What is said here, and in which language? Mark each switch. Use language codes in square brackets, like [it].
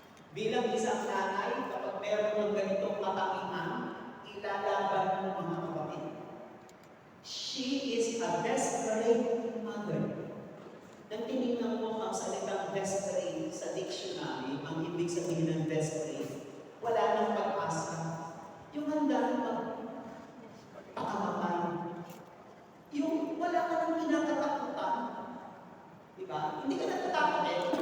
[tl] Bilang isang nanay, kapag meron ng ganitong katangian, ilalaban ng mga kapatid. [en] She is a desperate mother. [tl] Nang tinignan mo ang salitang desperate sa dictionary, ang ibig sabihin ng desperate, wala nang pag-asa. Yung handa na magpakamatay. Yung wala ka nang kinakatakutan. Diba? Hindi ka natatakot eh.